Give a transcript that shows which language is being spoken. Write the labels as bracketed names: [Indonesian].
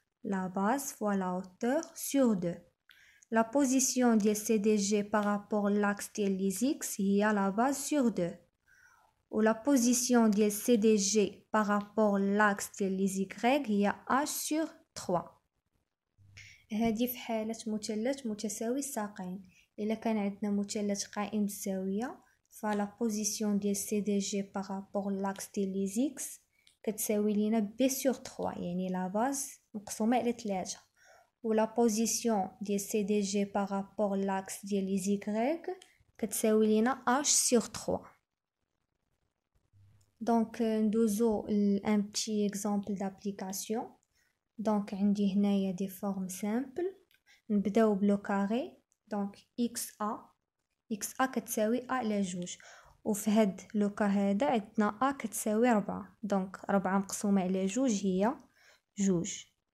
[French] La base fois la hauteur sur 2. La position du CDG par rapport à l'axe des X هي la base sur 2. و la position du CDG par rapport à l'axe des Y هي H sur 3. [Arabic] هذه في حالة مثلث متساوي الساقين. إلا كان عندنا مثلث قائم الزاوية، فلا position ديال CDG [French] par rapport à l'axe des X [Arabic] كتساوي لينا B sur 3، يعني لا باز مقسومة على 3. [French] و la position ديال CDG par rapport à l'axe ديال Y [Arabic] كتساوي لينا [French] H sur 3. [Arabic] دونك ندوزو [French] un petit exemple d'application. [Arabic] دونك عندي هنايا دي فورم سامبل. نبداو بلو كاري. دونك XA كتساوي A على جوج، وفي هاد لوكا هذا عندنا A كتساوي 4، دونك 4 مقسومة على جوج هي جوج.